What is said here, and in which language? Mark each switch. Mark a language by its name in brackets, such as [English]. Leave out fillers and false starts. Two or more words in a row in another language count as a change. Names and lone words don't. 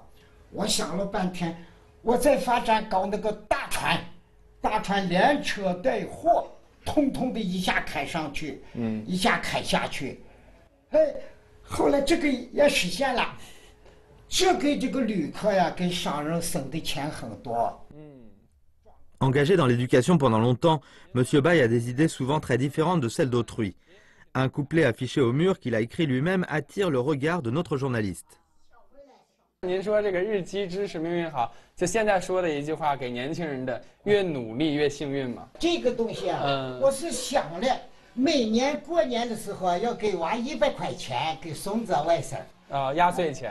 [Chinese] 我想了半天，我再发展搞那个大船连车带货，通通的一下开上去，一下开下去。哎，后来这个也实现了，这给这个旅客呀，给商人省的钱很多。 [French] Engagé dans l'éducation pendant longtemps, M. Baye a des idées souvent très différentes de celles d'autrui. Un couplet affiché au mur qu'il a écrit lui-même attire le regard de notre journaliste. [Chinese] 您说这个日积知识命运好，就现在说的一句话给年轻人的，越努力越幸运嘛。这个东西啊，我是想了，每年过年的时候要给娃100块钱，给孙子外甥压岁钱。